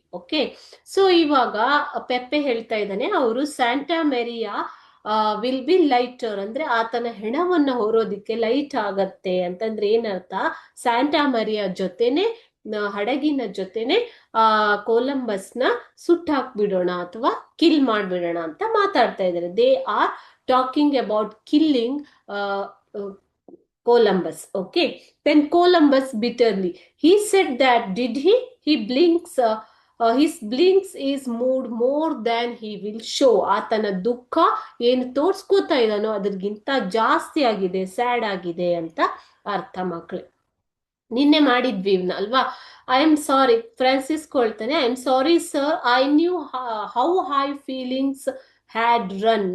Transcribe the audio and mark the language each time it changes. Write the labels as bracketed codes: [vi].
[kn] Okay, so ಇವಾಗ ಪೆಪ್ಪೆ ಹೇಳ್ತಾ ಇದ್ದಾನೆ, ಅವರು [en] Santa Maria will be lighter [kn] ಅಂದ್ರೆ ಆತನ ಹೆಣವನ್ನ ಹೊರೋದಿಕ್ಕೆ ಲೈಟ್ ಆಗತ್ತೆ ಅಂತಂದ್ರೆ ಏನರ್ಥ? ಸ್ಯಾಂಟಾ ಮರಿಯಾ ಜೊತೆನೆ ಹಡಗಿನ ಜೊತೆನೆ ಕೊಲಂಬಸ್ ನ ಸುಟ್ಟಾಕ್ಬಿಡೋಣ ಅಥವಾ ಕಿಲ್ ಮಾಡ್ಬಿಡೋಣ ಅಂತ ಮಾತಾಡ್ತಾ ಇದ್ದಾರೆ. [en] They are talking about killing Columbus. Okay, then Columbus bitterly, he said that did he blinks, his blinks is moved more than he will show. [kn] ಆತನ ದುಃಖ ಏನು ತೋರ್ಸ್ಕೋತಾ ಇದ್ದಾನೋ ಅದ್ರಗಿಂತ ಜಾಸ್ತಿ ಆಗಿದೆ, ಸ್ಯಾಡ್ ಆಗಿದೆ ಅಂತ ಅರ್ಥ ಮಕ್ಕಳು. ನಿನ್ನೆ ಮಾಡಿದ್ವಿ ಇವ್ನ ಅಲ್ವಾ. [en] I am sorry, Francisco ಹೇಳ್ತಾನೆ, I am sorry sir, I knew how high feelings had run.